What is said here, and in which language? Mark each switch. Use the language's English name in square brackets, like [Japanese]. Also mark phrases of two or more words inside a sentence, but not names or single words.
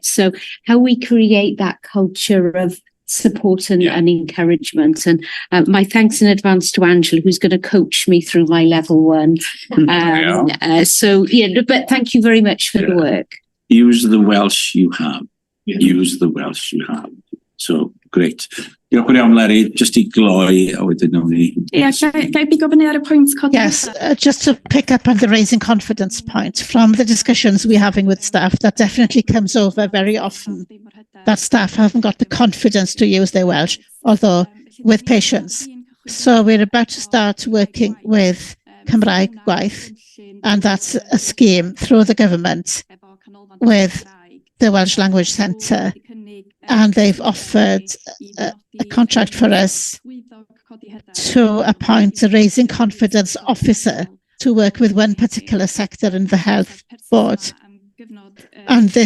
[English] So how we create that culture of support and encouragement. And my thanks in advance to Angela, who's going to coach me through my level 1. But thank you very much for the work. Use the Welsh you have. Use the Welsh you have. So, great. [Welsh] Diolch yn iawn, Larry. Just I gloi, a wedyn nawn ni. Gai bigo fyny ar y pwynt codi? [English] Yes, just to pick up on the raising confidence point, from the discussions we're having with staff, that definitely comes over very often, that staff haven't got the confidence to use their Welsh, although with patients. So we're about to start working with Cymraeg Gwaith, and that's a scheme through the government with the Welsh Language Centre, and they've offered a contract for us to appoint a raising confidence officer to work with one particular sector in the health board.